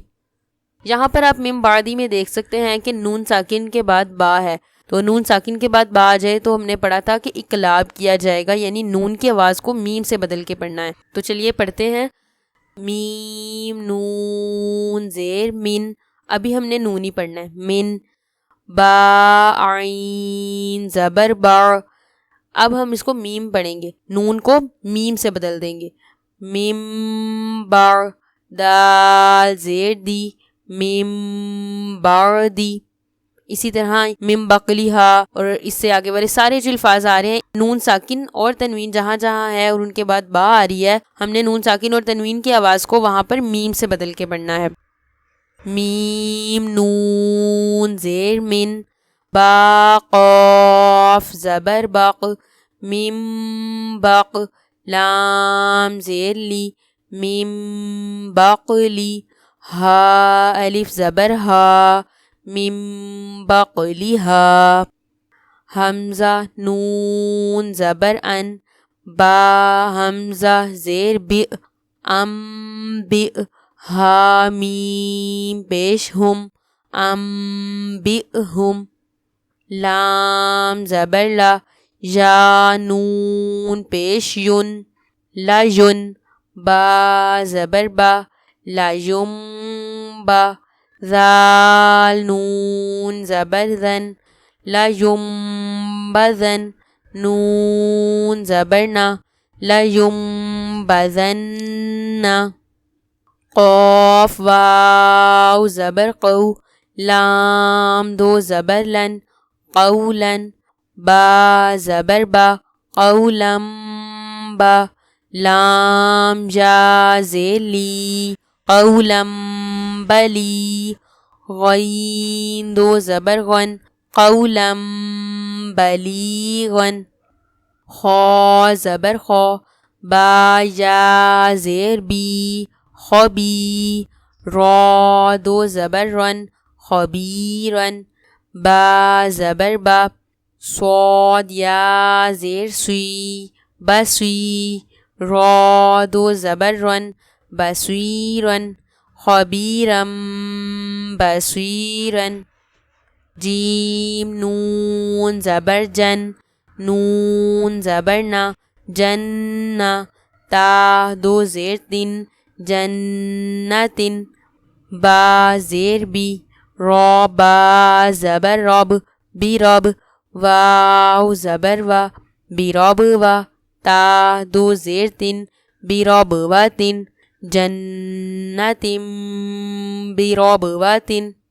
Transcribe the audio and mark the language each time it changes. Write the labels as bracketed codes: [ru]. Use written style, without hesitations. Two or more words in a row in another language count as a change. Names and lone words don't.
[ur] یہاں پر آپ میم بعدی میں دیکھ سکتے ہیں کہ نون ساکن کے بعد با ہے، تو نون ساکن کے بعد با آ جائے تو ہم نے پڑھا تھا کہ اقلاب کیا جائے گا، یعنی نون کی آواز کو میم سے بدل کے پڑھنا ہے۔ تو چلیے پڑھتے ہیں، میم نون زیر من، ابھی ہم نے نون ہی پڑھنا ہے، من، با عین زبر با، اب ہم اس کو میم پڑھیں گے، نون کو میم سے بدل دیں گے، ممبر دال زیر دی ممبردی. اسی طرح [ar] من بقلیہا [ur] اور اس سے آگے والے سارے جو الفاظ آ رہے ہیں نون ساکن اور تنوین جہاں جہاں ہے اور ان کے بعد با آ رہی ہے ہم نے نون ساکن اور تنوین کی آواز کو وہاں پر میم سے بدل کے پڑھنا ہے. میم نون زیر من با قاف زبر بق میم بق لام زیر لی میم بقلی ہا الف زبر ہا میم بقلیہا. حمزہ نون زبر ان با حمزہ زیر بی ام بی ہا میم پیش ہم ام بی ہم. لام زبر لا یا نون پیش یون لا یون با زبر با لا یم با. ذال نون زبر ذن لا یم بذن نون زبر نا لا یم بذن. قاف واو زبر قو لام دو زبر لن قولن با زبر با قولم با. لام جا زیر لی قولم بلی غین دو زبر غن قولم بلیغن. خا زبر خا با یا زیر بی خبی را دو زبر رن خبیرن با زبر با. صاد یا زیر سوی بسوی را دو زبر رن بصیرن خبیرم بصیرن. جیم نون زبر جن نون زبر نا جن تا دو زیر تن جنتن با زیر بی را با زبر رب بی رب واو زبر و بی رب و تا دو زیر تن بی رب و تن جنتم بی رب و تن.